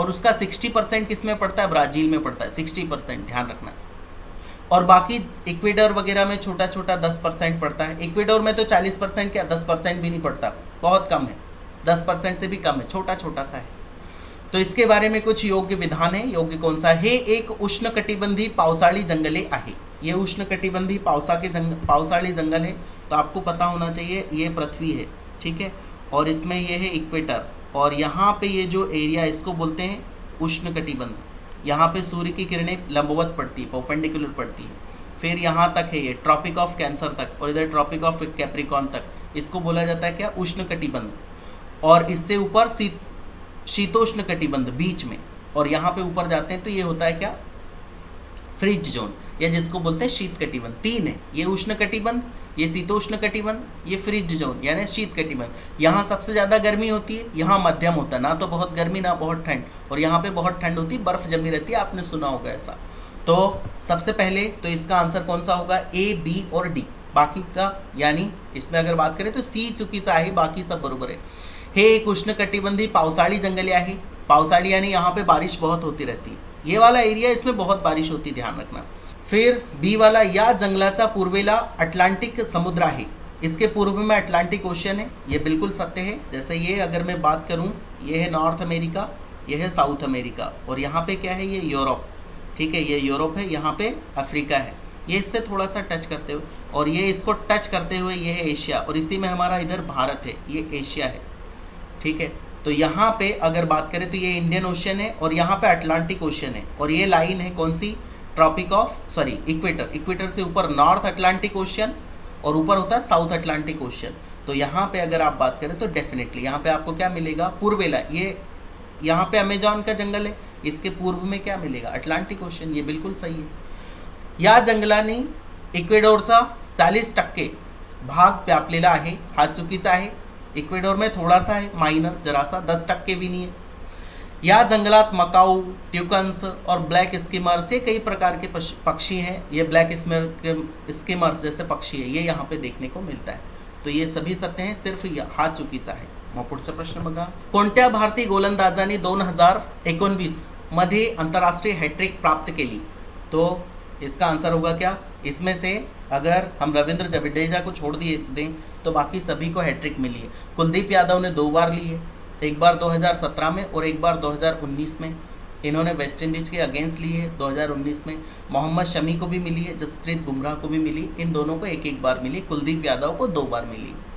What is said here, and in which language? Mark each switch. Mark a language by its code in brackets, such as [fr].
[hi] और उसका 60% किस में पड़ता है? ब्राज़ील में पड़ता है, 60%, ध्यान रखना। और बाकी इक्वेडोर वगैरह में छोटा छोटा 10% पड़ता है। इक्वेडोर में तो 40% क्या 10% भी नहीं पड़ता, बहुत कम है, 10% से भी कम है, छोटा छोटा सा है। तो इसके बारे में कुछ योग्य विधान है। योग्य कौन सा है? [mr] एक उष्णकटिबंधीय पावसाळी जंगले आहे। [hi] ये उष्णकटिबंधीय पावसाळी जंगल है, तो आपको पता होना चाहिए ये पृथ्वी है, ठीक है, और इसमें ये है इक्वेटर, और यहाँ पे ये जो एरिया इसको बोलते हैं उष्णकटिबंध। यहाँ पे सूर्य की किरणें लंबवत पड़ती है, परपेंडिकुलर पड़ती है। फिर यहाँ तक है ये ट्रॉपिक ऑफ कैंसर तक, और इधर ट्रॉपिक ऑफ कैप्रिकॉर्न तक, इसको बोला जाता है क्या? उष्णकटिबंध। और इससे ऊपर शीतोष्ण कटिबंध बीच में, और यहाँ पे ऊपर जाते हैं तो ये होता है क्या? फ्रीज जोन, या जिसको बोलते हैं शीत कटिबंध। 3 है, ये उष्ण कटिबंध, ये शीतोष्ण कटिबंध, ये फ्रीज जोन यानी शीत कटिबंध। यहाँ सबसे ज़्यादा गर्मी होती है, यहाँ मध्यम होता है, ना तो बहुत गर्मी ना बहुत ठंड, और यहाँ पे बहुत ठंड होती है, बर्फ जमी रहती है, आपने सुना होगा ऐसा। तो सबसे पहले तो इसका आंसर कौन सा होगा? ए, बी और डी। बाकी का यानी इसमें अगर बात करें तो [mr] सी चुकीचा आहे, [hi] बाकी सब बरोबर है। [mr] हे एक उष्णकटिबंधीय पावसाळी जंगले आहे। [hi] पावसाळी यानी यहाँ पे बारिश बहुत होती रहती है, ये वाला एरिया, इसमें बहुत बारिश होती है, ध्यान रखना। फिर बी वाला, [mr] या जंगलाचा पूर्वेला अटलांटिक समुद्र आहे। [hi] इसके पूर्व में अटलांटिक ओशन है, ये बिल्कुल सत्य है। जैसे ये अगर मैं बात करूँ, ये है नॉर्थ अमेरिका, ये है साउथ अमेरिका, और यहाँ पे क्या है? ये यूरोप, ठीक है, ये यूरोप है, यहाँ पे अफ्रीका है। ये इससे थोड़ा सा टच करते हुए, और ये इसको टच करते हुए ये है एशिया, और इसी में हमारा इधर भारत है, ये एशिया है, ठीक है। तो यहाँ पे अगर बात करें तो ये इंडियन ओशन है, और यहाँ पे अटलांटिक ओशन है, और ये लाइन है कौन सी? Tropic of equator. इक्वेटर से ऊपर नॉर्थ अटलांटिक ओशन, और ऊपर होता है साउथ अटलांटिक ओशन। तो यहाँ पे अगर आप बात करें तो डेफिनेटली यहाँ पे आपको क्या मिलेगा? पूर्वेला। ये यहाँ पे अमेज़न का जंगल है, इसके पूर्व में क्या मिलेगा? अटलांटिक ओशन, ये बिल्कुल सही है। [mr] या जंगलाने इक्वेडोरचा 40% भाग व्यापलेला आहे, हा चुकीचा आहे। [hi] इक्वेडोर में थोड़ा सा है, माइनर, जरा सा, 10% भी नहीं है। [mr] या जंगलात [hi] मकाऊ, ट्यूकन्स और ब्लैक स्किमर्स, ये कई प्रकार के पक्षी हैं। ये ब्लैक स्किमर्स जैसे पक्षी है, ये यहाँ पे देखने को मिलता है। तो ये सभी सत्य हैं, सिर्फ [mr] हा चुकीचा आहे। मग पुढचा प्रश्न बघा, कोणत्या भारतीय गोलंदाजांनी 2019 मध्ये आंतरराष्ट्रीय हॅट्रिक प्राप्त केली? [hi] तो इसका आंसर होगा क्या? इसमें से अगर हम रविंद्र जडेजा को छोड़ दिए दें तो बाकी सभी को हैट्रिक मिली है। कुलदीप यादव ने 2 बार ली है, एक बार 2017 में और एक बार 2019 में। इन्होंने वेस्ट इंडीज के अगेंस्ट ली है 2019 में। मोहम्मद शमी को भी मिली है, जसप्रीत बुमराह को भी मिली, इन दोनों को एक एक बार मिली, कुलदीप यादव को 2 बार मिली।